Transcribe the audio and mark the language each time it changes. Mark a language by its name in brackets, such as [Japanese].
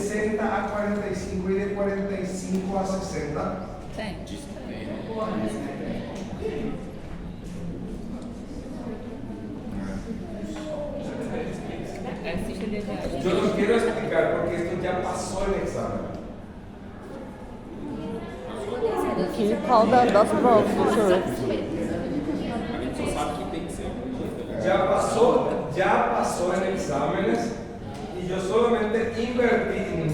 [Spanish] 60 a 45 y de 45 a 60? Yo lo quiero explicar porque esto ya pasó el examen. [Portuguese] Que qual das provas, doutor? A gente só sabe que tem que ser. [Spanish] Ya pasó en exámenes y yo solamente invertí.